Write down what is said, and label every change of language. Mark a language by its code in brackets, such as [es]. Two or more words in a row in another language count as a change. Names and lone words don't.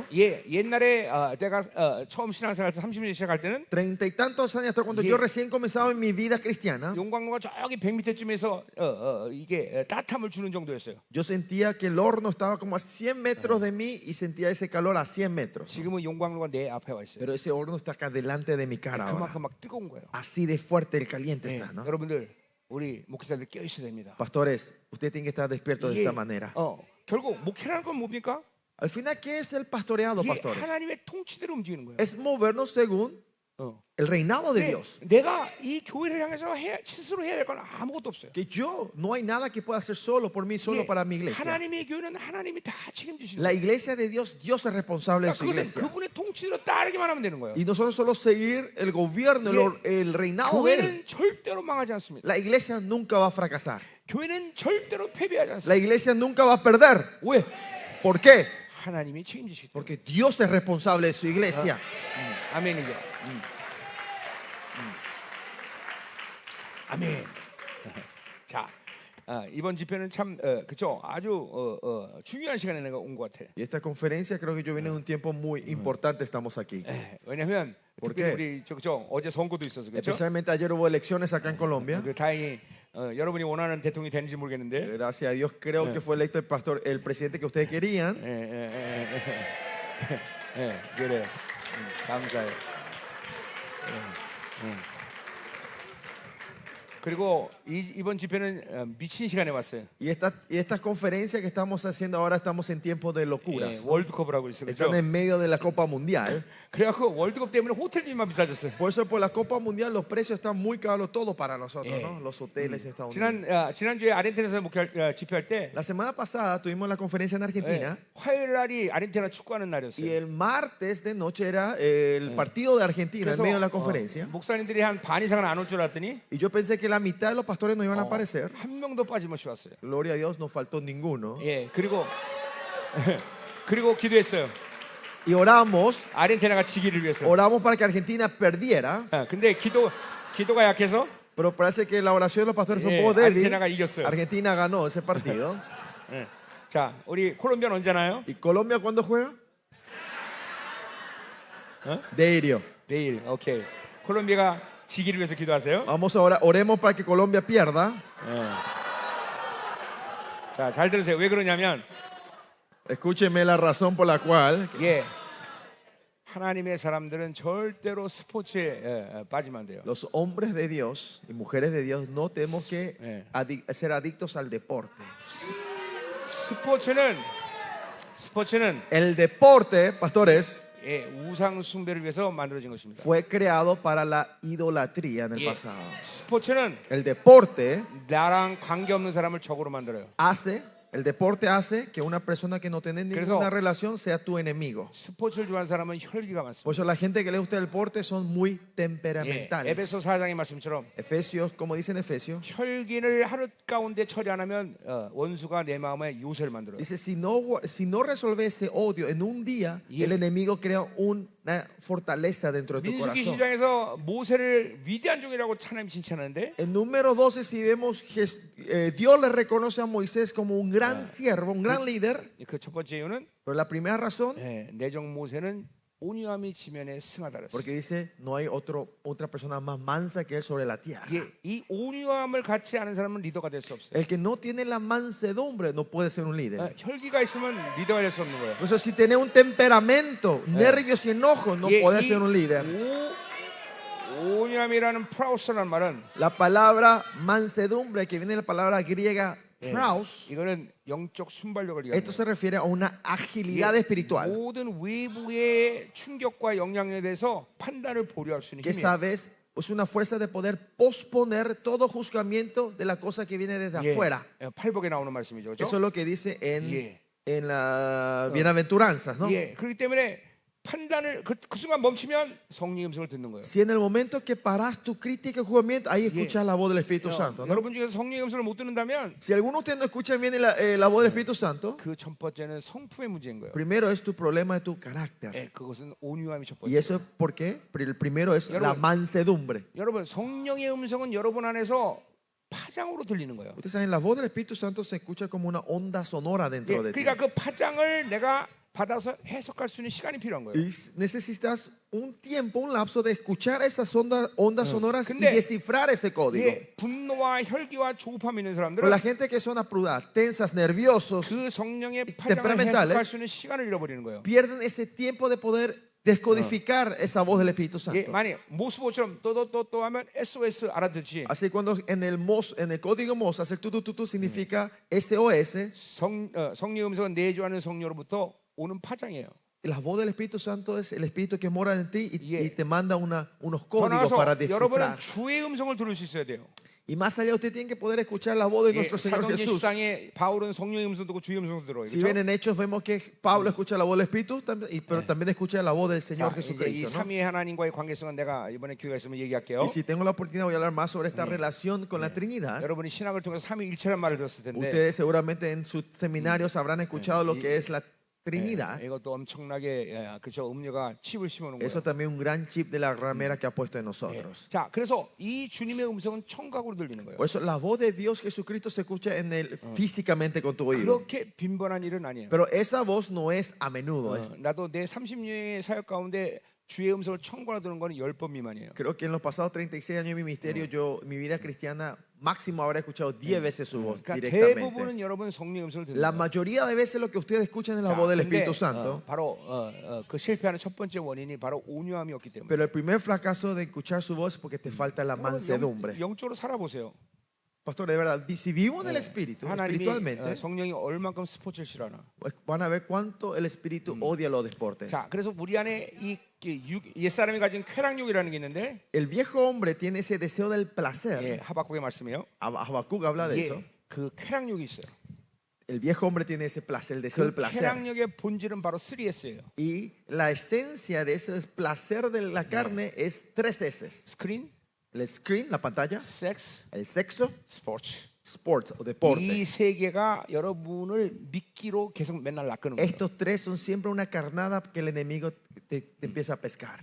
[ko] 예, 옛날에 내가 처음 신앙생활 30년 시작할 때는 [es] 30 y tantos años atrás, cuando Yeah. yo recién comenzaba en mi vida cristiana, [ko] 용광로가 저기 100m쯤에서 이게 따뜻함을 주는 정도였어요. [es] yo sentía que el horno estaba como a 100 metros de mí y sentía ese calor a 100 metros. [ko] 지금은 용광로가 내 앞에 와 있어요. [es] Pero ese horno está acá delante de mi cara ahora. [ko] 그만큼 막 뜨거운 거예요. [es] Así de fuerte el caliente [ko] 예, [es] está, ¿no? [ko] 여러분들 우리 목회자들 깨어 있어야 됩니다. [es] Pastores, usted tiene que estar despierto de [ko] 이게, [es] esta manera. [ko] 결국 목회라는 건 뭡니까? [es] Al final, ¿qué es el pastoreado, [ko] 이게 [es] pastores? [ko] 하나님의 통치대로 움직이는 거예요. [es] Es movernos según el reinado de [ko] 근데 [es] Dios. [ko] 내가 이 교회를 향해서 스스로 해야 될 건 아무것도 없어요. [es] Que yo, no hay nada que pueda hacer solo por mí, solo [ko] 이게 [es] para mi iglesia. [ko] 하나님의 교회는 하나님이 다 책임지시는 [es] La [ko] 거예요. [es] iglesia de Dios, Dios es responsable de su [ko] 그것은 [es] iglesia. [ko] 그분의 통치대로 따르기만 하면 되는 거예요. [es] Y nosotros solo seguir el gobierno, el reinado de Él. [ko] 교회는 절대로 망하지 않습니다. [es] La iglesia nunca va a fracasar. [ko] 교회는 절대로 패배하지 않습니다. [es] La iglesia nunca va a perder. [ko] 왜? [es] ¿Por qué? [ko] 하나님이 책임지시기 때문에. [es] Porque Dios es responsable de su iglesia. [ko] 아멘이죠. 아멘. 자, 이번 집회는 참 그죠? 아주 중요한 시간에 내가 온 것 같아. [es] Y esta conferencia creo que yo vine en un tiempo muy importante, estamos aquí. [ko] 왜냐하면 [es] ¿Por [ko] 특히 [es] qué? [ko] 우리 그죠? 어제 선거도 있어서 그렇죠? [es] Especialmente ayer hubo elecciones acá en Colombia. [ko] 다행히 여러분이 원하는 대통령이 되는지 모르겠는데. [es] Gracias a Dios creo que fue electo el presidente que ustedes querían. [ko] 그래. 감사해요. 그리고 이번 집회는 미친 시간에 왔어요. [es] Y estas conferencias que estamos haciendo ahora estamos en tiempos de locuras. [ko] 월드컵을 하고 있어요. [es] Están [ko] 그렇죠? [es] en medio de la Copa Mundial. [ko] 그래갖고 월드컵 때문에 호텔비만 비싸졌어요. [es] Por eso por la Copa Mundial los precios están muy caros todo para nosotros, ¿no? Los hoteles estadounidenses. [ko] 지난주에 아르헨티나에서 집회할 때 [es] La semana pasada tuvimos la conferencia en Argentina [ko] 화요일 날이 아르헨티나 축구하는 [es] y [ko] 날이었어요. [es] el martes de noche era el partido de Argentina en medio de la conferencia. [ko] 목사님들이 한 반 이상은 안 올 줄 알았더니 [es] Y yo pensé que la mitad de los pastores no iban a aparecer. [ko] 한 명도 빠짐없이 왔어요. [es] Gloria a Dios, no faltó ninguno. [ko] 예, 그리고 기도했어요. [es] Y oramos [ko] 아르헨티나가 지기를 위해서. [es] para que Argentina perdiera. [ko] 근데 기도가 약해서 [es] Pero parece que la oración de los pastores fue un poco débil. [ko] 아르헨티나가 이겼어요. [es] Argentina ganó ese partido. [ko] 자, 우리 콜롬비아는 언제나요? [es] ¿Y Colombia cuándo juega? Deirio. [ko] 내일. 오케이. 콜롬비아가 지기를 위해서 기도하세요. [es] Vamos ahora, oremos para que Colombia pierda. [ko] 자, 잘 들으세요. 왜 그러냐면 [es] Escúcheme la razón por la cual [ko] 하나님의 사람들은 절대로 스포츠에 빠지면 안 돼요. [es] los hombres de Dios y mujeres de Dios no tenemos que ser adictos al deporte. [ko] 스포츠는 [es] El deporte, pastores, [ko] 예, 우상 숭배를 위해서 만들어진 것입니다. [es] fue creado para la idolatría en el [ko] 예, [es] pasado. [ko] 스포츠는 [es] El deporte [ko] 나랑 관계없는 사람을 적으로 만들어요. [es] el deporte hace que una persona que no tiene ninguna [ko] 그래서- [es] relación sea tu enemigo. [ko] 스포츠를 좋아하는 사람은 혈기가 많습니다. [es] Por eso la gente que le gusta el deporte son muy [ko] 예, [es] temperamentales. [ko] 에베소 4장의 말씀처럼 [es] Efesios, como dice en Efesios, [ko] 혈기를 하루 가운데 처리 안 하면 원수가 내 마음에 요새를 만들어요. [es] dice, si no resuelve ese odio en un día, Yeah. el enemigo crea una fortaleza dentro de tu [ko] 민수기 [es] corazón. [ko] 10장에서 모세를 위대한 종이라고 하나님이 칭찬하는데 [es] En número 12, si vemos, Dios le reconoce a Moisés como un gran siervo, un gran líder. [ko] 그 첫 번째 이유는 [es] Pero la primera razón, [ko] 내정 모세는 온유함이 지면에 승하다 그랬어요. [es] porque dice, no hay otra persona más mansa que él sobre la tierra. [ko] 이 온유함을 갖지 않은 사람은 리더가 될 수 없어요. [es] El que no tiene la mansedumbre no puede ser un líder. [ko] 혈기가 있으면 리더가 될 수 없는 거예요. [es] Por eso, si tiene un temperamento, nervios y enojos, no [ko] 예, [es] puede [ko] 이 [es] ser un líder. [ko] 온유함이라는 프라우스라는 말은 [es] La palabra mansedumbre, que viene de la palabra griega praus, [ko] 이거는 영적 순발력을 [es] esto se [ko] 얘기하는 [es] refiere a una agilidad [ko] 거예요. [es] espiritual. [ko] 모든 외부의 충격과 영향에 대해서 판단을 보류할 수 있는 [es] Que [ko] 힘이에요. [es] sabes, es una fuerza de poder posponer todo juzgamiento de la cosa que viene desde afuera. [ko] 팔복에 나오는 말씀이죠. 그렇죠? [es] Eso es lo que dice [ko] 예. [es] en las bienaventuranzas, ¿no? [ko] 예. 그렇기 때문에 판단을 그 순간 멈추면 성령의 음성을 듣는 거예요. [es] Si en el momento que paras tu crítica y juzgamiento, ahí escuchas la voz del Espíritu Santo, ¿no? [ko] 여러분 중에서 성령의 음성을 못 듣는다면 [es] Si alguno de ustedes no escucha bien la voz del Espíritu Santo, [ko] 그 첫 번째는 성품의 문제인 거예요. [es] primero es tu problema de tu carácter. [ko] 예, 그것은 온유함이 첫 [es] Y [ko] 번째. [es] eso es porque el primero es la [ko] 여러분, [es] mansedumbre. [ko] 여러분 성령의 음성은 여러분 안에서 파장으로 들리는 거예요. [es] Ustedes saben, la voz del Espíritu Santo se escucha como una onda sonora [ko] 예, [es] dentro de ti. [ko] 그러니까 그 파장을 내가 받아서 해석할 수 있는 시간이 필요한 거예요. [es] Y necesitas un tiempo, un lapso de escuchar esas ondas sonoras y [ko] 근데- [es] descifrar ese código. [ko] 예, 분노와 혈기와 조급함 있는 [es] Pero [ko] 사람들은 [es] la gente que son apuradas, tensas, nerviosos, 그 성령의 파장을 temperamentales [ko] 해석할 수 있는 시간을 잃어버리는 거예요. [es] pierden ese tiempo de poder descodificar esa voz del Espíritu [ko] 예, [es] Santo. [ko] 만약 모스보처럼 또또또 하면 SOS 알아듣지. [es] Así cuando en el código MOS hacer tu significa SOS, [ko] 성령 음성은 내주하는 성령으로부터 오는 파장이에요. [es] la voz del Espíritu Santo es el Espíritu que mora en ti Yeah. y te manda unos [ko] 더 [es] códigos para [ko] 나아가서 여러분은 [es] descifrar. [ko] 주의 음성을 들을 수 있어야 돼요. [es] Y más allá usted tiene que poder escuchar la voz de [ko] 예, [es] nuestro Señor [ko] 사도행전 [es] Jesús. [ko] 10장에 바울은 성령의 음성 듣고 주의 음성 들어요. [es] Si ven en Hechos vemos que Pablo escucha la voz del Espíritu, pero también escucha la voz del Señor [ko] 자, 이제 이 [es] Jesucristo, ¿no? [ko] 삼위의 하나님과의 관계성은 내가 이번에 기회가 있으면 얘기할게요. [es] Y si tengo la oportunidad voy a hablar más sobre esta relación con la Trinidad. [ko] 여러분이 신학을 통해서 삼위일체란 말을 들었을 텐데 [es] Ustedes seguramente en sus seminarios habrán escuchado lo que es la Trinidad. [ko] 예, 이것도 엄청나게 그저 음료가 칩을 심어놓은 [es] Eso [ko] 거예요. [es] también un gran chip de la ramera que ha puesto en [ko] 예. [es] nosotros. [ko] 자, 그래서 이 주님의 음성은 청각으로 들리는 거예요. [es] Por eso la voz de Dios Jesucristo se escucha físicamente con tu oído. [ko] 그렇게 빈번한 일은 아니에요. [es] Pero esa voz no es a menudo. [ko] 나도 내 30년의 사역 가운데 주의 음성을 청구하러 들은 거는 10번 미만이에요. [es] Creo que en los pasados 36 años de mi ministerio, mi vida cristiana, máximo habré escuchado 10 veces su voz [ko] 그러니까 [es] directamente. [ko] 대부분은 여러분 성령 음성을 듣는 [es] La [ko] 거예요. [es] mayoría de veces lo que ustedes escuchan es la [ko] 자, voz del 근데, [es] Espíritu Santo. [ko] 바로 그 실패하는 첫 번째 원인이 바로 온유함이었기 때문에. [es] Pero el primer fracaso de escuchar su voz es porque te falta la mansedumbre. [ko] 영적으로 살아보세요. [es] Pastor, de verdad, si vivimos del Espíritu, [ko] 하나님이 [es] espiritualmente, [ko] 성령이 얼만큼 스포츠를 싫어하나. [es] pues van a ver cuánto el Espíritu odia los deportes. [ko] 자, 그래서 우리 안에 옛사람이 가진 쾌락욕이라는 게 있는데, [es] El viejo hombre tiene ese deseo del placer. [ko] 예, 하박국의 말씀이에요. [es] Habacuc habla de eso. [ko] 예, 그 쾌락욕이 있어요. [es] El viejo hombre tiene ese placer, el deseo [ko] 그 [es] del placer. [ko] 쾌락욕의 본질은 바로 3S예요. [es] Y la esencia de ese placer de la carne es 3 S. [ko] 스크린, [es] El screen, la pantalla, [ko] 섹스, [es] el sexo, [ko] 스포츠. [es] sports o deporte. [ko] 이 세 개가 여러분을 미끼로 계속 맨날 낚는 거예요. [es] Estos tres son siempre una carnada que el enemigo te empieza a pescar.